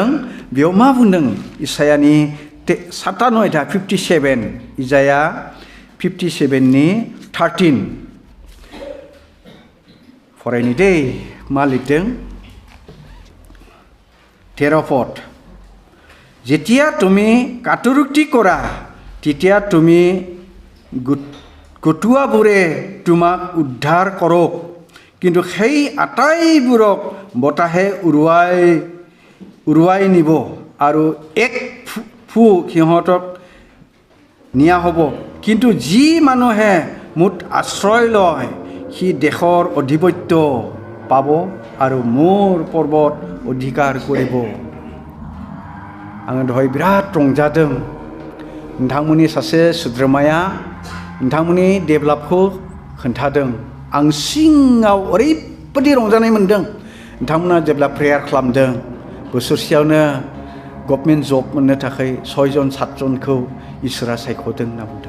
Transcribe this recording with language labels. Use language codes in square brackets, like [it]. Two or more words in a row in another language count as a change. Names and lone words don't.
[brx] बेयाव मा बुंदों? इसायानि 57 इजाया 57नि 13 फरायनि दै। मा लिरदों? 13 पद। [as] যেতিয়া তুমি কাটৰুক্তি কৰা তেতিয়া তুমি গটুৱাবোৰে তোমাক উদ্ধাৰ কৰক, কিন্তু সেই আটাইবোৰক বতাহে উৰুৱাই নিব আৰু এক ফু সিহঁতক নিয়া হ'ব। কিন্তু যি মানুহে মোত আশ্ৰয় লয় সি দেশৰ অধিপত্য পাব আৰু মোৰ পৰ্বত অধিকাৰ কৰিব। [brx] आङो दहाय बिराद रंजादों। नोंथांमोननि सासे सोद्रोमाया नोंथांमोननि डेभेलपखौ खोन्थादों। आं सिङाव ओरैबायदि रंजानाय मोन्दों। नोंथांमोना जेब्ला प्रेयार खालामदों, बोसोरसेयावनो [en] government job [brx] मोननो थाखाय 6-7 जनखौ इसोरा सायख'दों होनना बुंदों।